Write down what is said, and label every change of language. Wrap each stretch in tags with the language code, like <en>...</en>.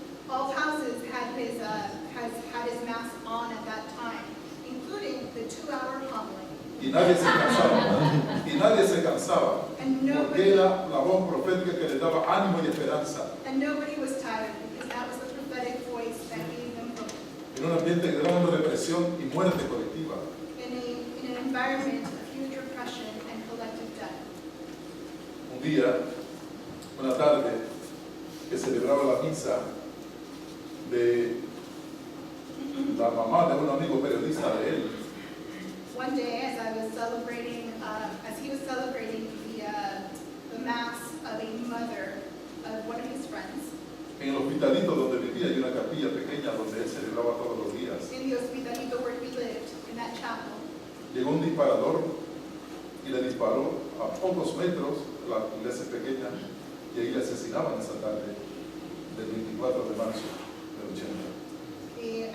<en>All houses had his mass on at that time, including the 2-hour homily.</en> <es>Y nadie se cansaba. Y nadie se cansaba.</es> <en>And</en> <es>Porque</es> <en>nobody,</en> <es>era la voz profética que les daba ánimo y esperanza.</es> <en>and nobody was tired because that was the prophetic voice that gave them hope</en> <es>En un ambiente de gran represión y muerte colectiva.</es> <en>in an environment of huge repression and collective death.</en> <es>Un día, una tarde, que celebraba la misa de la mamá de un amigo periodista de él,</es> <en>One day, as I was celebrating, as he was celebrating the mass of a mother of one of his friends,</en> <es>en el hospitalito donde vivía hay una capilla pequeña donde él celebraba todos los días.</es> <en>in the hospitalito where he lived, in that chapel,</en> <es>Llegó un disparador y le disparó a pocos metros, la iglesia pequeña, y ahí le asesinaban esa tarde del 24 de marzo del 80.</es>